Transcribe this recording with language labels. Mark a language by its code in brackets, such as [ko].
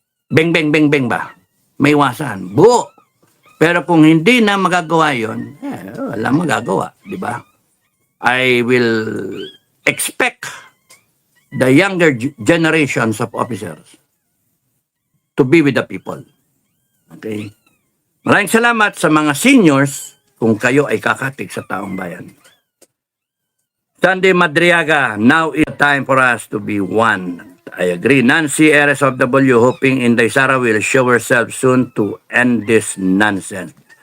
[tl] beng, beng, beng, beng ba? May iwasan. Buo. Pero kung hindi na magagawa yon, wala magagawa, di ba? [en] I will expect the younger generations of officers to be with the people. Okay? [tl] Maraming salamat sa mga seniors kung kayo ay kakatik sa taong bayan. [en] Sandy Madriaga, now is time for us to be one. I agree. Nancy RSW, hoping Inday Sara will show herself soon to end this nonsense.